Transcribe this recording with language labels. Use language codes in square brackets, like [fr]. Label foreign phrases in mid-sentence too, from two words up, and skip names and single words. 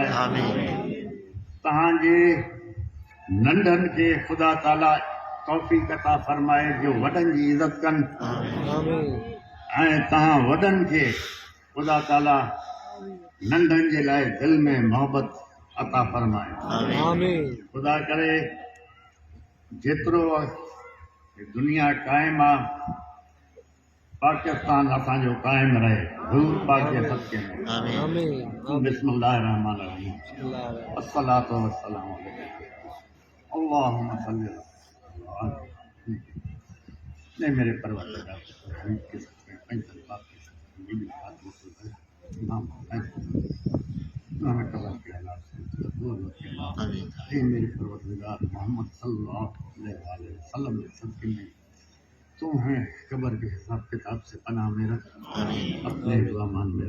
[sd] तव्हांजे नंढनि खे ख़ुदा ताला तौफ़ीक़ अता फरमाए जो वॾनि जी इज़त कनि, ऐं तव्हां वॾनि खे ख़ुदा ताला नंढनि जे लाइ दिलि में मोहबत अता फरमाए। ख़ुदा करे जेतिरो दुनिया क़ाइमु आहे, पाकिस्तान असांजो क़ाइमु रहे, हज़ूर पाक जे सदक़े में। [ar] بسم الله الرحمن الرحيم. الصلاة والسلام عليك اللهم صل على. [ur] نہیں میرے پروردگار کے صدقے میں پاک کے صدقے میں میرے پروردگار محمد [ar] صلى الله عليه وسلم [ur] کے صدقے میں تمہیں قبر کے حساب کتاب سے پناہ میں رکھ، اپنے زمان میں.